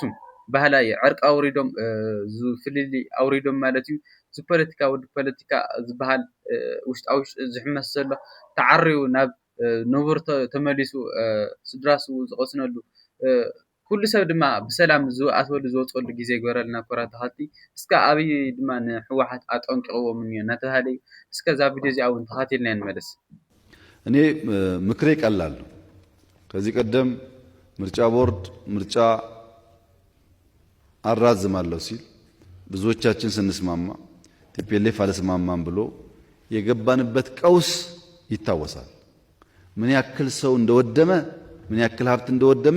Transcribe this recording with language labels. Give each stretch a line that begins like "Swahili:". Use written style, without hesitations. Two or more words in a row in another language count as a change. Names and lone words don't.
Tigrinya: ባህላይ ዕርቅ ኣውሪዶም ዝፍልሊ ኣውሪዶም ማለት እዩ። ፖለቲካ ወዲ ፖለቲካ ዝበሃል ውሽጣዊ ዝሕመስ ዘሎ ተዓርዩ ናብ ነብሩ ተመሊሱ ስድራሱ ዝቆስነሉ ኩሉ ሰብ ድማ ብሰላም ዝኣትወሉ ዝወፀሉ ግዜ ይግበረልና ኮራት ተኸቲ እስካ ኣብይ ድማ ንሕወሓት ኣጠንቂቕዎም እኒኦ እናተባህለ እስከዛ ቪድዮ እዚኣ እውን ተኸቲልና እንመለስ።
Amharic: እኔ ምክሬ ቀላል ነው። ከዚህ ቀደም ምርጫ ቦርድ ምርጫ አራዝማለሁ ሲል ብዙዎቻችን ስንስማማ ቲፒኤልኤፍ አልስማማም ብሎ የገባንበት ቀውስ ይታወሳል። ምን ያክል ሰው እንደወደመ ምን ያክል ሀብት እንደወደመ